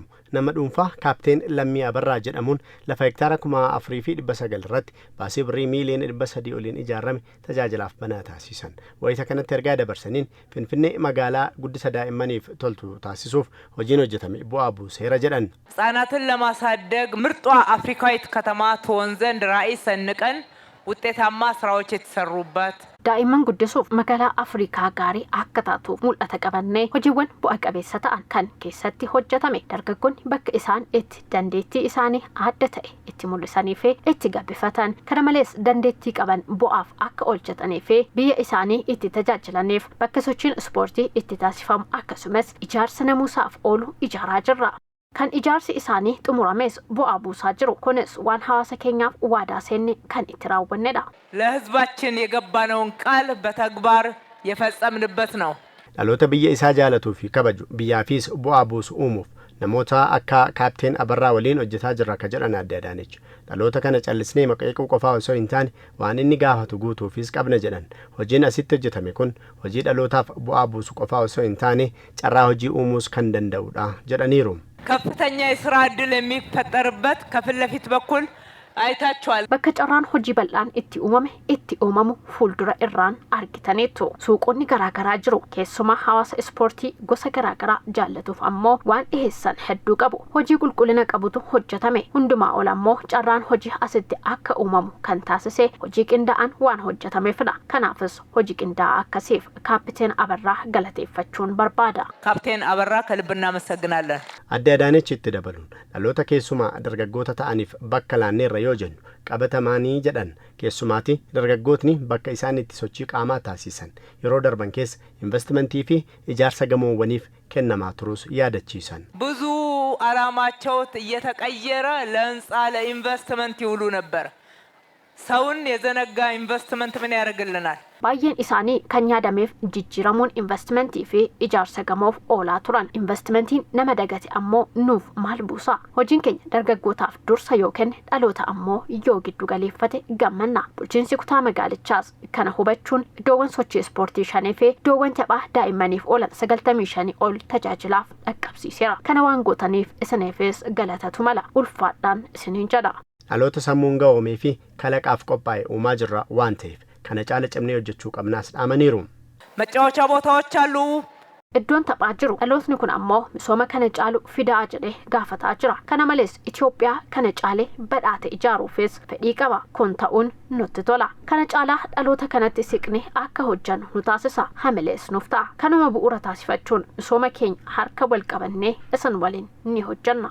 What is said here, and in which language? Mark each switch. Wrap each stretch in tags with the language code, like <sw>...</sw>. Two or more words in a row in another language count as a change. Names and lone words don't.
<om>Nama dhuunfaa kaapteen Lammii Abarraa jedhamuun lafa hektaara 4,900 irratti baasii birrii miiliyoona 300 oliin ijaarame tajaajilaaf banaa taasisan. Wayita kanatti ergaa dabarsaniin Finfinnee magaalaa guddisa daa'immaniif toltu taasisuuf hojiin hojjetame bu'aa buuseera jedhan.</om> <am>ሕፃናትን ለማሳደግ ምርጧ አፍሪካዊት ከተማ ትሆን ዘንድ ራዕይ ሰንቀን ውጤታማ ስራዎች የተሰሩበት</am> <om>daa'imman guddisuuf magaalaa Afrikaa gaarii akka taatu mul'ata qabannee hojiiwwan bu'a qabeessa ta'an kan keessatti hojjetame dargaggoonni bakka isaan itti dandeettii isaanii adda ta'e itti mul'isanii fi itti gabbifatan kana malees dandeettii qaban bu'aaf akka hojjetanii fi biyya isaanii itti tajaajilaniif bakka sochiin ispoortii itti taasifamu akkasumas ijaarsa namuusaaf oolu ijaaraa jirra. Kan ijaarsi isaanii xumurames bu'aa buusaa jiru kunis waan hawaasa keenyaaf waadaa seenne kan itti raawwannedha.</om> <am>ለህዝባችን የገባነውን ቃል በተግባር የፈጸምንበት ነው።</am> <om>dhaloota biyya isaa jaalatuu fi kabaju biyyaafis bu'aa buusu uumuuf namoota akka kaapteen Abarraa waliin hojjetaa jirra ka jedhan Aadde Adaanech. Dhaloota kana callisnee maqeequu qofaa osoo hin taane waan inni gaafatu guutuufis qabna jedhan. Hojiin asitti hojjetame kun hojii dhalootaaf bu'aa buusu qofaa osoo hin taane carraa hojii uumuus kan danda'udha jedhaniiru.</om> <am>ከፍተኛ የሥራ ዕድል የሚፈጠርበት ከፊት ለፊት በኩል አይታችኋል።</am> <om>bakka carraan hojii bal'aan itti uumame itti uumamu fuuldura irraan argitaniitu. Suuqonni garaagaraa jiru keessumaa hawaasa ispoortii gosa garaagaraa jaallatuuf ammoo waan dhiheessan hedduu qabu. Hojii qulqullina qabutu hojjetame. Hundumaa ol ammoo carraan hojii asitti akka uumamu kan taasise hojii qindaa'an waan hojjetameefidha. Kanaafis hojii qindaa'aa akkasiif kaapteen Abarraa galateeffachuun barbaada.</om> <am>ካፕቴን አበራ ከልብ እናመሰግናለን።</am> <om>Aadde Adaanech itti dabaluun dhaloota keessumaa dargaggoota ta'aniif bakka laanneerra yoo jennu qabatamaanii jedhan keessumaati dargaggootni bakka isaan itti sochii qaamaa taasisan yeroo darban keessa investimentii fi ijaarsa gamoowwaniif kennamaa turus yaadachiisan.</om> <am>ብዙ ዓላማቸው እየተቀየረ ለህንጻ ለኢንቨስትመንት ይውሉ ነበር። ሰውን የዘነጋ ኢንቨስትመንት ምን ያደርግልናል?</am> <om>Baay'een isaanii kan yaadameef jijjiiramuun investimentii fi ijaarsa gamoof oolaa turan. Investimentiin nama dagate ammoo nuuf maal buusa? Hojiin keenya dargaggootaaf dursa yoo kenne dhaloota ammoo yoo giddu galeeffate gammanna. Bulchiinsi kutaa magaalichaas kana hubachuun iddoowwan sochii ispoortii 5 fi iddoowwan taphaa daa'immaniif oolan 95 ol tajaajilaaf dhaqqabsiiseera. Kana waan gootaniif isiniifis galatatu mala. Ulfaadhaan isiniin jedha. Dhaloota sammuun gahoomee fi kalaqaaf qophaa'e uumaa jirra waan ta'eef kana caala cimnee hojjechuu qabnaas dhaamaniiru.</om> <am>መጫወቻ ቦታዎች አሉ።</am> <om>Iddoon taphaa jiru dhalootni kun ammoo misooma kana caalu fidaa jedhee gaafataa jira. Kana malees Itoophiyaa kana caalee badhaate ijaaruufis fedhii qaba. Kun ta'uun nutti tola. Kana caalaa dhaloota kanatti siqnee akka hojjannu nu taasisa. Hamilees nuuf ta'a. Kanuma bu'uura taasifachuun misooma keenya harka wal qabannee isin waliin ni hojjanna.</om>